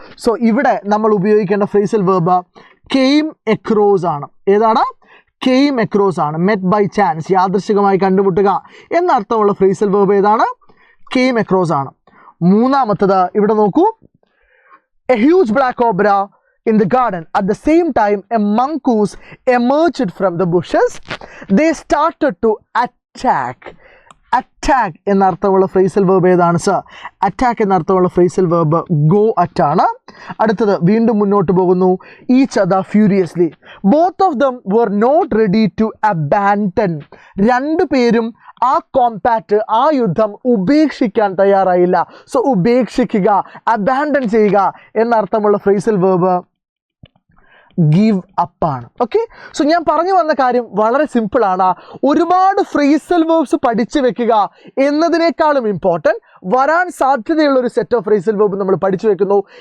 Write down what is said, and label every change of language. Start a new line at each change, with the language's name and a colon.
Malayalam: So ഇവിടെ നമ്മൾ ഉപയോഗിക്കേണ്ട ഫ്രേസൽ വേർബ് കെയിം അക്രോസ് ആണ്. ഏതാണ്? കെയിം അക്രോസ് ആണ്. മെറ്റ് ബൈ ചാൻസ്, യാദൃശ്ചികമായി കണ്ടുമുട്ടുക എന്നർത്ഥമുള്ള ഫ്രേസൽ വേർബ് ഏതാണ്? കെയിം അക്രോസ് ആണ്. 3ാമത്തത് ഇവിടെ നോക്കൂ,
English: A huge black cobra in the garden. At the same time, a mongoose emerged from the bushes. They started to attack.
Malayalam: Attack എന്നർത്ഥമുള്ള phrasal verb ഏതാണ് sir? Attack എന്നർത്ഥമുള്ള phrasal verb go at ആണ്. അടുത്തത് വീണ്ടും മുന്നോട്ട് പോകുന്നു.
English: Each other furiously. Both of them were not ready to abandon.
Malayalam: രണ്ടുപേരും ആ കോമ്പാറ്റ്, ആ യുദ്ധം ഉപേക്ഷിക്കാൻ തയ്യാറായില്ല. സോ ഉപേക്ഷിക്കുക, അബാൻഡൻ ചെയ്യുക എന്നർത്ഥമുള്ള ഫ്രേസൽ വേർബ് ഗീവ് അപ്പ് ആണ്. ഓക്കെ, സോ ഞാൻ പറഞ്ഞു വന്ന കാര്യം വളരെ സിമ്പിളാണ്. ഒരുപാട് ഫ്രേസൽ വേർബ്സ് പഠിച്ചു വെക്കുക എന്നതിനേക്കാളും ഇമ്പോർട്ടൻറ്റ് വരാൻ സാധ്യതയുള്ള ഒരു സെറ്റ് ഓഫ് ഫ്രേസൽ വേർബ് നമ്മൾ പഠിച്ചു വെക്കുന്നു.